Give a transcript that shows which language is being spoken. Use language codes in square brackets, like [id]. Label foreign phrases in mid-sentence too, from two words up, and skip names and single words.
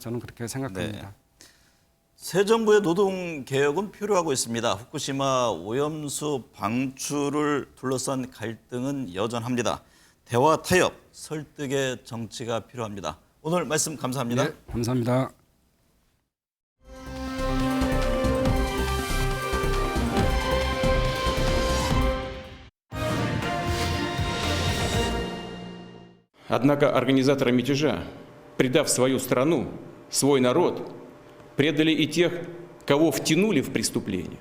[ko] 저는 그렇게 생각합니다. 네. 새 정부의 노동 개혁은 필요하고 있습니다. 후쿠시마 오염수 방출을 둘러싼 갈등은 여전합니다. 대화 타협, 설득의 정치가 필요합니다. 오늘 말씀 감사합니다. 네, 감사합니다. [ru] Однако организаторы мятежа, предав свою страну, свой народ, предали и тех, кого втянули в преступление.